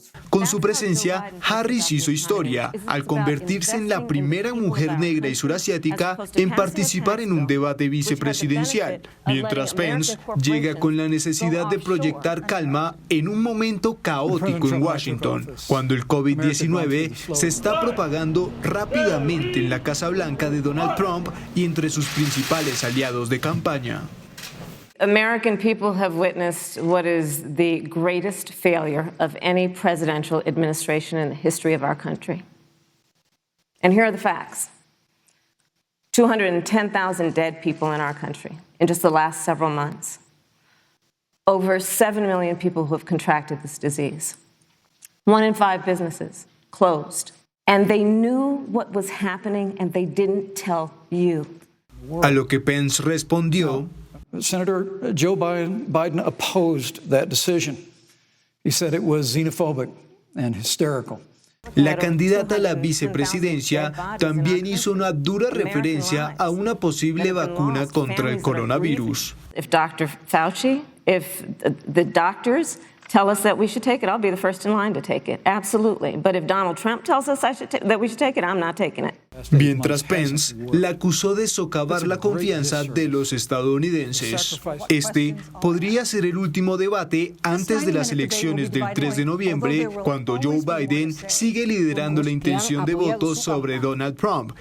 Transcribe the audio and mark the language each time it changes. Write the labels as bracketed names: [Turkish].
[Spanish] Con su presencia, Harris hizo historia al convertirse en la primera mujer negra y surasiática en participar en un debate vicepresidencial, mientras Pence llega con la necesidad de proyectar calma en un momento caótico en Washington, cuando el COVID-19 se está propagando rápidamente en la Casa Blanca de Donald Trump y entre sus principales aliados de campaña. [English] American people have witnessed what is the greatest failure of any presidential administration in the history of our country. And here are the facts. 210,000 dead people in our country in just the last several months. Over 7 million people who have contracted this disease. 1 in 5 businesses closed. And they knew what was happening and they didn't tell you. [Spanish] A lo que Pence respondió: [English] Senator Joe Biden opposed that decision. He said it was xenophobic and hysterical. [Spanish] La candidata a la vicepresidencia también hizo una dura referencia a una posible vacuna contra el coronavirus. [English] If Dr. Fauci, if the doctors tell us that we should take it, I'll be the first in line to take it. Absolutely. But if Donald Trump tells us that we should take it, I'm not taking it. [Spanish] Mientras Pence la acusó de socavar la confianza de los estadounidenses. Este podría ser el último debate antes de las elecciones del 3 de noviembre, cuando Joe Biden sigue liderando la intención de voto sobre Donald Trump.